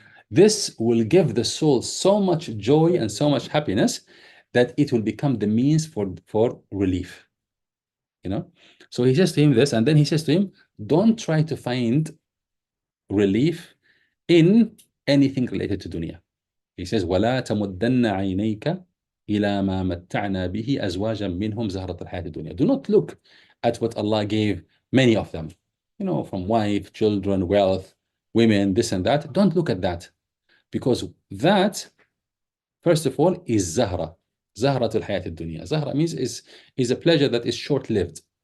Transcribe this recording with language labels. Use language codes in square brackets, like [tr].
[en] This will give the soul so much joy and so much happiness that it will become the means for relief. So he says to him this, and then he says to him, don't try to find relief in anything related to dunya. He says, [ar] وَلَا تَمُدَّنَّ عَيْنَيْكَ إِلَى مَا مَتَّعْنَا بِهِ أَزْوَاجًا مِّنْهُمْ زَهْرَةَ الْحَيَاةِ الدُّنْيَا. [en] Do not look at what Allah gave many of them, from wife, children, wealth, women, this and that. Don't look at that, because that, first of all, is Zahra. Zahrat al-Hayat al-Dunya. Zahra means is a pleasure that is short-lived.